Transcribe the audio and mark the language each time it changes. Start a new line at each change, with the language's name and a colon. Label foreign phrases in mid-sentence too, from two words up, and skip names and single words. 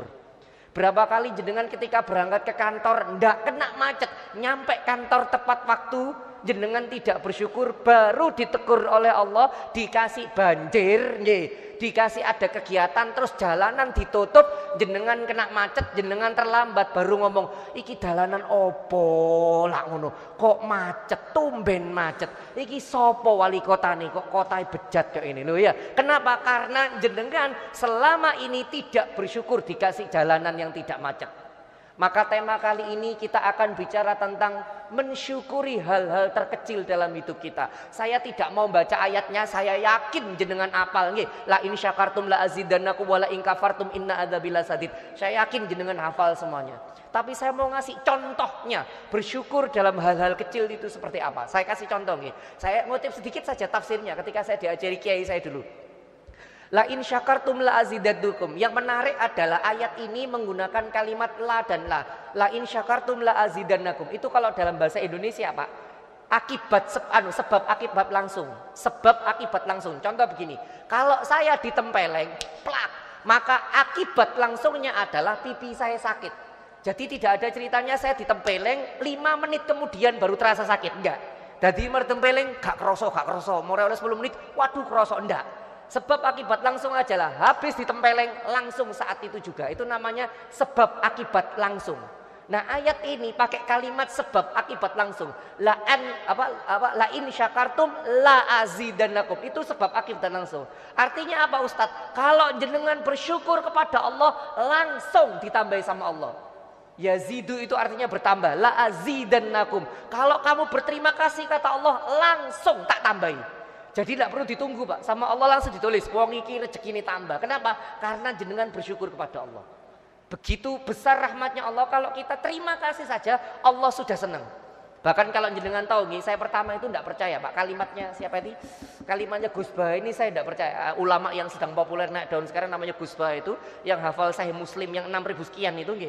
Indonesian: Berapa kali jenengan ketika berangkat ke kantor ndak kena macet, nyampe kantor tepat waktu, jenengan tidak bersyukur, baru ditegur oleh Allah, dikasih banjir, dikasih ada kegiatan, terus jalanan ditutup, jenengan kena macet, jenengan terlambat, baru ngomong,
Javanese: iki dalanan opo lah ngono,
Indonesian: kok macet, tumben macet,
Javanese: iki sopo wali kota
Indonesian: nih, kok kota bejat kayak ini loh ya. Kenapa? Karena jenengan selama ini tidak bersyukur dikasih jalanan yang tidak macet. Maka tema kali ini kita akan bicara tentang mensyukuri hal-hal terkecil dalam hidup kita. Saya tidak mau baca ayatnya, saya yakin jenengan apal nggih.
Arabic: لئن شكرتم لأزيدنكم ولئن كفرتم إن عذابي لشديد.
Indonesian: Saya yakin jenengan hafal semuanya. Tapi saya mau ngasih contohnya, bersyukur dalam hal-hal kecil itu seperti apa. Saya kasih contoh nggih. Saya ngutip sedikit saja tafsirnya ketika saya diajari kiai saya dulu.
Arabic: لئن شكرتم لأزيدنكم.
Indonesian: Yang menarik adalah ayat ini menggunakan kalimat la dan la.
Arabic: لئن شكرتم لأزيدنكم.
Indonesian: Itu kalau dalam bahasa Indonesia Pak, akibat sebab akibat langsung. Sebab akibat langsung. Contoh begini, kalau saya ditempeleng, plak, maka akibat langsungnya adalah pipi saya sakit. Jadi tidak ada ceritanya saya ditempeleng 5 menit kemudian baru terasa sakit, enggak. Jadi ditempeleng
Javanese: gak kroso, mau oleh 10 menit, waduh kroso, enggak.
Indonesian: Sebab akibat langsung aja lah, habis ditempeleng langsung saat itu juga. Itu namanya sebab akibat langsung. Nah ayat ini pakai kalimat sebab akibat langsung.
Arabic: لئن شكرتم لأزيدنكم.
Indonesian: Itu sebab akibat langsung. Artinya apa Ustadz? Kalau jenengan bersyukur kepada Allah langsung ditambahi sama Allah. Yazidu itu artinya bertambah.
Arabic: لأزيدنكم.
Indonesian: Kalau kamu berterima kasih kata Allah langsung
Javanese: tak tambahi.
Indonesian: Jadi tidak perlu ditunggu Pak, sama Allah langsung ditulis
Javanese: wong iki
Indonesian: rezeki ini tambah. Kenapa? Karena jenengan bersyukur kepada Allah. Begitu besar rahmatnya Allah, kalau kita terima kasih saja Allah sudah senang. Bahkan kalau jenengan tahu nih, saya pertama itu tidak percaya Pak, kalimatnya siapa ini? Kalimatnya Gus Bah ini saya tidak percaya. Ulama yang sedang populer naik daun sekarang namanya Gus Bah itu, yang hafal Sahih Muslim yang 6.000 sekian itu nggih.